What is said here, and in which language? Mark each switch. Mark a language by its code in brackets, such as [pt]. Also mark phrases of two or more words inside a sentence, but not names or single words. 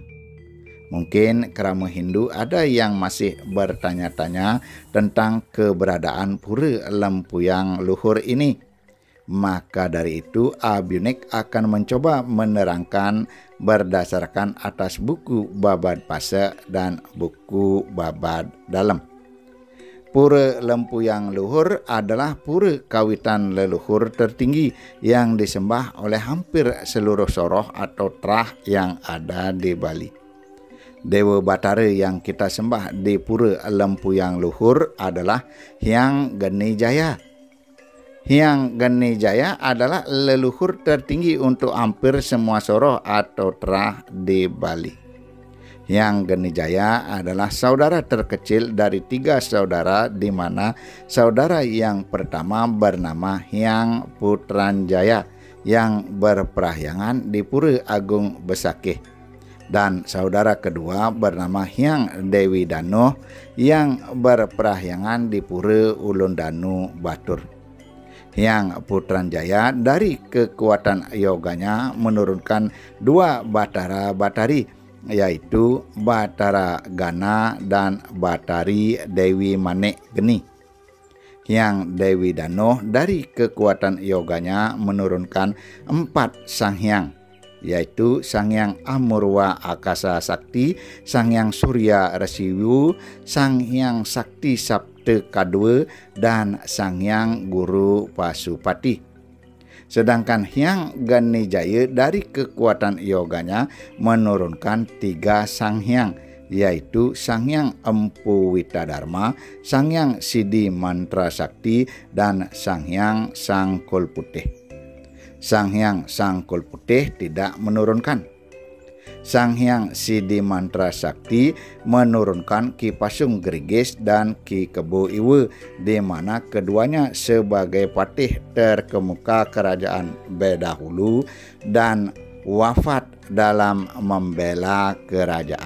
[id] Mungkin kerama Hindu ada yang masih bertanya-tanya tentang keberadaan Pura Lempuyang Luhur ini. Maka dari itu Abiunik akan mencoba menerangkan berdasarkan atas buku Babad Pase dan buku Babad Dalam. Pura Lempuyang Luhur adalah pura kawitan leluhur tertinggi yang disembah oleh hampir seluruh soroh atau terah yang ada di Bali. Dewa Batara yang kita sembah di Pura Lempuyang Luhur adalah Hyang Geni Jaya. Hyang Geni Jaya adalah leluhur tertinggi untuk hampir semua soroh atau terah di Bali. Hyang Geni Jaya adalah saudara terkecil dari 3 saudara, di mana saudara yang pertama bernama Hyang Putranjaya yang berperahyangan di Pura Agung Besakih, dan saudara kedua bernama Hyang Dewi Danu yang berperahyangan di Pura Ulun Danu Batur. Hyang Putranjaya dari kekuatan yoganya menurunkan 2 Batara Batari, yaitu Batara Gana dan Batari Dewi Manik Geni. Hyang Dewi Danu dari kekuatan yoganya menurunkan 4 Sanghyang, yaitu Sanghyang Amurwa Akasa Sakti, Sanghyang Surya Resiwu, Sanghyang Sakti Sabta Kadua, dan Sanghyang Guru Pasupati. Sedangkan Hyang Geni Jaya dari kekuatan yoganya menurunkan 3 Sanghyang, yaitu Sanghyang Empu Witadharma, Sanghyang Sidi Mantra Sakti, dan Sanghyang Sangkul Putih. Sanghyang Sangkul Putih tidak menurunkan. Sanghyang Sidi Mantra Sakti menurunkan Ki Pasung Gerigis dan Ki Kebo Iwe, di mana keduanya sebagai patih terkemuka kerajaan Bedahulu dan wafat dalam membela kerajaan.